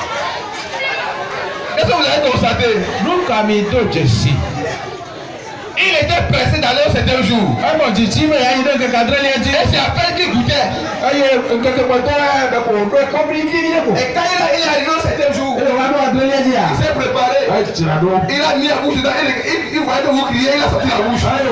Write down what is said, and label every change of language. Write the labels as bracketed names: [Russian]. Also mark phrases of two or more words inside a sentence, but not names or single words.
[French] Est-ce que vous avez constaté? [Ewe] Nu ka mi do dzesi. [French] Il était pressé d'aller au 7e jour. Et c'est à peine qu'il goûtait. Et quand il est arrivé au 7e jour, il s'est préparé. Il a mis la bouche dedans. Il voyait que vous criez, il a sorti la bouche.